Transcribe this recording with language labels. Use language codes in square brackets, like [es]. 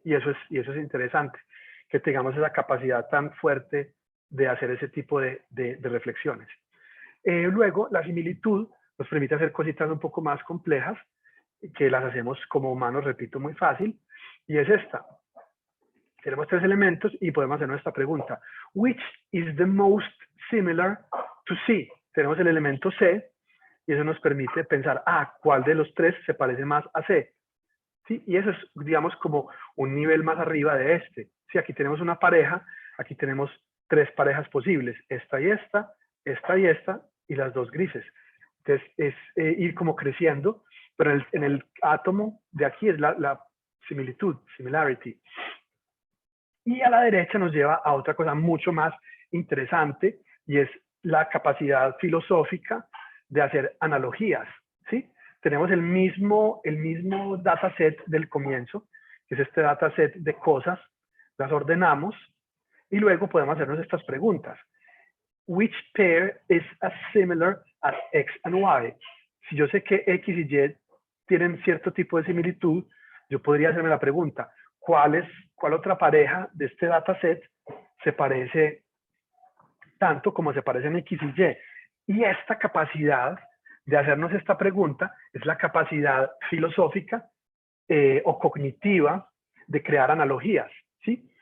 [es] Y eso es interesante, que tengamos esa capacidad tan fuerte de hacer ese tipo de reflexiones. Luego, la similitud nos permite hacer cositas un poco más complejas, que las hacemos como humanos, repito, muy fácil, y es esta. Tenemos tres elementos y podemos hacer nuestra pregunta. [en] Which is the most similar to C? [es] Tenemos el elemento C y eso nos permite pensar, ¿cuál de los tres se parece más a C? ¿Sí? Y eso es, digamos, como un nivel más arriba de este. Si aquí tenemos una pareja, aquí tenemos tres parejas posibles, esta y esta, esta y esta, y las dos grises. Entonces, es ir como creciendo, pero en el átomo de aquí es la similitud, similarity. Y a la derecha nos lleva a otra cosa mucho más interesante, y es la capacidad filosófica de hacer analogías, ¿sí? Tenemos el mismo dataset del comienzo, que es este dataset de cosas, las ordenamos, y luego podemos hacernos estas preguntas. [en] Which pair is as similar as X and Y? [es] Si yo sé que X y Y tienen cierto tipo de similitud, yo podría hacerme la pregunta, ¿cuál otra pareja de este dataset se parece tanto como se parecen X y Y? Y esta capacidad de hacernos esta pregunta es la capacidad filosófica o cognitiva de crear analogías, ¿sí?